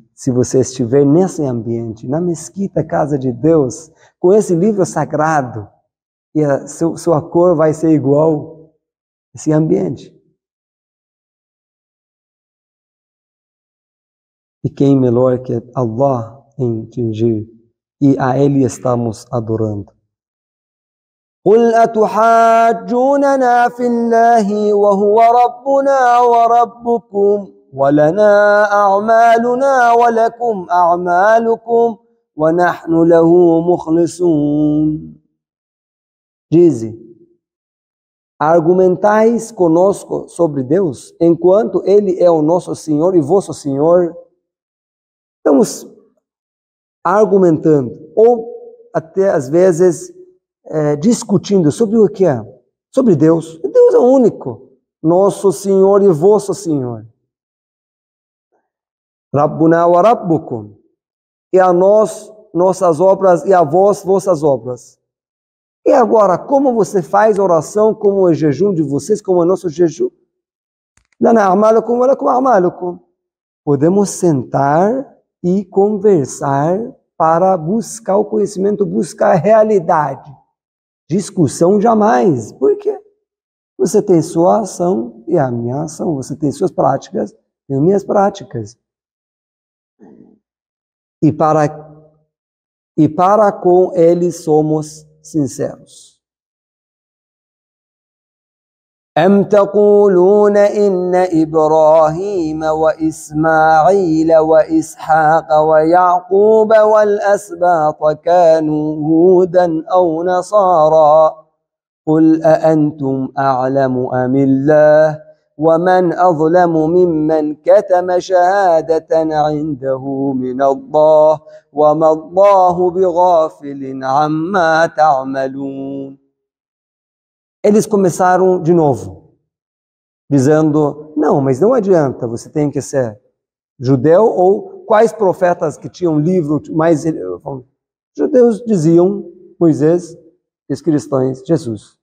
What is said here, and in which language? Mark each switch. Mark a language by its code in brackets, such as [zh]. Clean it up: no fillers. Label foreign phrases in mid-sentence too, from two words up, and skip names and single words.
[pt] Se você estiver nesse ambiente, na mesquita, casa de Deus, com esse livro sagrado, e sua cor vai ser igual a esse ambiente. E quem melhor que Allah em tingir? E a Ele estamos adorando. [ar] قُلْ أَتُحَاجُّونَنَا فِي اللَّهِ وَهُوَ رَبُّنَا وَرَبُّكُمْ وَلَنَا أَعْمَالُنَا وَلَكُمْ أَعْمَالُكُمْ وَنَحْنُ لَهُ مُخْلِصُونَ. [pt] Dize, argumentais conosco sobre Deus, enquanto Ele é o nosso Senhor e vosso Senhor. Estamos argumentando, ou até às vezes discutindo sobre o que é? Sobre Deus. Deus é o único, nosso Senhor e vosso Senhor. [ar] ربنا وربكم. [pt] E a nós, nossas obras, e a vós, vossas obras. E agora, como você faz oração, como é o jejum de vocês, como é o nosso jejum? [ar] لنا أعمالكم ولكم أعمالكم. [pt] Podemos sentar e conversar para buscar o conhecimento, buscar a realidade. Discussão jamais. Por quê? Você tem sua ação e a minha ação. Você tem suas práticas e as minhas práticas. E para com Ele somos sinceros. [ar] أَمْ تَقُولُونَ إِنَّ إِبْرَاهِيمَ وَإِسْمَاعِيلَ وَإِسْحَاقَ وَيَعْقُوبَ وَالْأَسْبَاطَ كَانُوا هُودًا أَوْ نَصَارَى قُلْ أَأَنْتُمْ أَعْلَمُ أَمِ اللَّهُ وَمَنْ أَظْلَمُ مِمَّنْ كَتَمَ شَهَادَةً عِنْدَهُ مِنَ اللَّهِ وَمَا اللَّهُ بِغَافِلٍ عَمَّا تَعْمَلُونَ. [pt] Eles começaram de novo, dizendo, não, mas não adianta, você tem que ser judeu, ou quais profetas que tinham livro, mais judeus diziam Moisés, e os cristãos Jesus.